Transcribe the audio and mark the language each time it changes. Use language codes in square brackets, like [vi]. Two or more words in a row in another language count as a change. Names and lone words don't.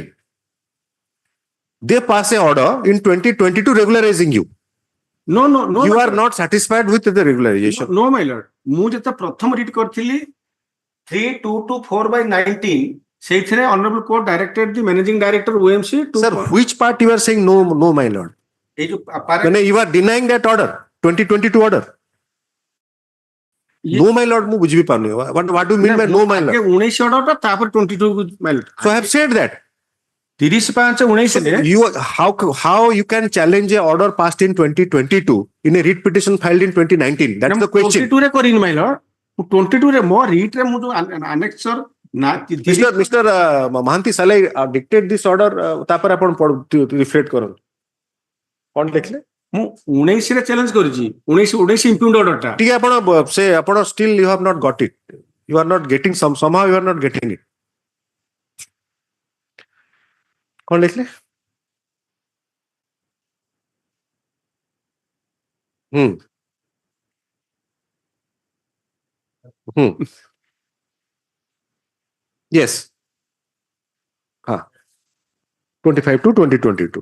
[en] They pass a order in 2022 regularizing you. no You my are lord. not satisfied with the regularization. no my lord, [or] ମୁଁ ଯେତେ ପ୍ରଥମ ରିଟ୍ କରିଥିଲି 3224/19 ସେଇଥିରେ [en] honorable court directed the managing director OMC to Sir, which part you are saying no, my lord? [or] ଏଇ ଯୋଉ [en] When you are denying that order, 2022 order. No, my lord, [or] ମୁଁ ବୁଝି ପାରୁନି. [en] What do you mean by no, my lord? [or] 19 order ଟା ତାପରେ 22 [en] my lord. So I have said that. [or] 30/5/19 ରେ [en] You how you can challenge a order passed in 2022 in a writ petition filed in 2019? That's the question. [or] 22 ରେ କରିନି [en] my lord. [or] ମୁଁ 22 ରେ ମୋ ରିଟ୍ ରେ ମୁଁ ଯୋଉ annexure ନା [en] Mr. Mahanti, shall I dictate this order? [or] ତାପରେ ଆପଣ ରିଫ୍ରେଟ୍ କରନ୍ତୁ. କଣ ଦେଖିଲେ? ମୁଁ 19 ରେ ଚ୍ୟାଲେଞ୍ଜ କରିଛି 19 [en] impugned order [or] ଟା ଟିକେ ଆପଣ ସେ ଆପଣ [en] still you have not got it. You are not getting somehow you are not getting it. [or] କଣ ଦେଖିଲେ? [en] Yes. 25 to 2022.